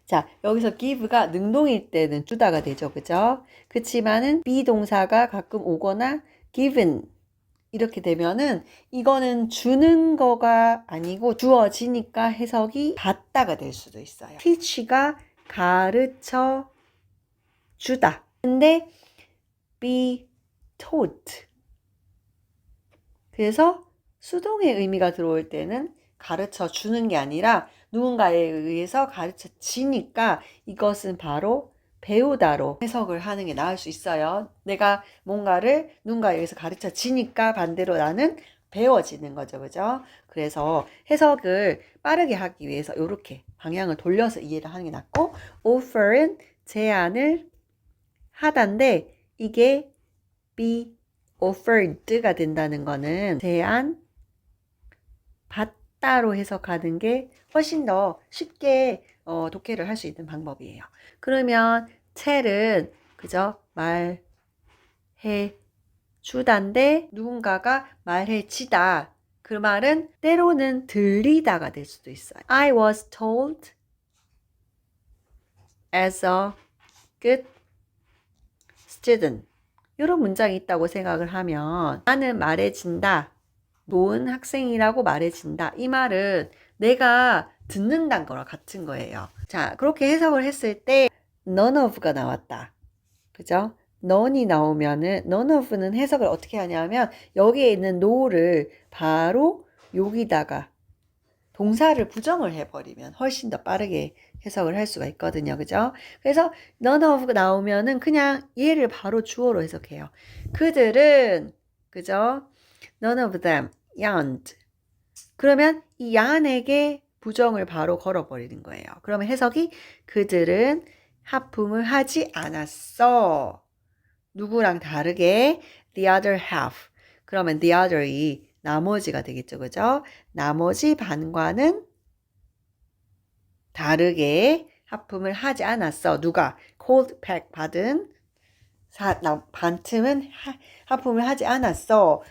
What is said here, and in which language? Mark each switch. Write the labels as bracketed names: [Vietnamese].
[Korean] 자, 여기서 give가 능동일 때는 주다가 되죠. 그죠? 그치만은 비동사가 가끔 오거나 given 이렇게 되면은 이거는 주는 거가 아니고 주어지니까 해석이 받다가 될 수도 있어요. teach가 가르쳐 주다. 근데 [English] be taught. [Korean] 그래서 수동의 의미가 들어올 때는 가르쳐 주는 게 아니라 누군가에 의해서 가르쳐지니까 이것은 바로 배우다로 해석을 하는 게 나을 수 있어요. 내가 뭔가를 누군가에 의해서 가르쳐지니까 반대로 나는 배워지는 거죠. 그죠? 그래서 해석을 빠르게 하기 위해서 이렇게 방향을 돌려서 이해를 하는 게 낫고 offer은 제안을 하다인데 이게 be offered가 된다는 거는 제안 받다로 해석하는 게 훨씬 더 쉽게 독해를 할 수 있는 방법이에요. 그러면 텔은 그죠? 말해 주다인데 누군가가 말해 지다. 그 말은 때로는 들리다가 될 수도 있어요. [English] I was told as a good student. [Korean] 이런 문장이 있다고 생각을 하면 나는 말해진다. 좋은 학생이라고 말해진다. 이 말은 내가 듣는다는 거랑 같은 거예요. 자, 그렇게 해석을 했을 때 none of가 나왔다. 그죠? none이 나오면은 none of는 해석을 어떻게 하냐면 여기에 있는 no를 바로 여기다가 동사를 부정을 해버리면 훨씬 더 빠르게 해석을 할 수가 있거든요. 그죠? 그래서 none of 나오면은 그냥 얘를 바로 주어로 해석해요. 그들은 그죠? [English] none of them yawned. [Korean] 그러면 이 yawn에게 부정을 바로 걸어버리는 거예요. 그러면 해석이 그들은 하품을 하지 않았어. 누구랑 다르게 [English] the other half. [Korean] 그러면 the other이 나머지가 되겠죠. 그죠? 나머지 반과는 다르게 하품을 하지 않았어. 누가? cold pack 받은 반틈은 하품을 하지 않았어.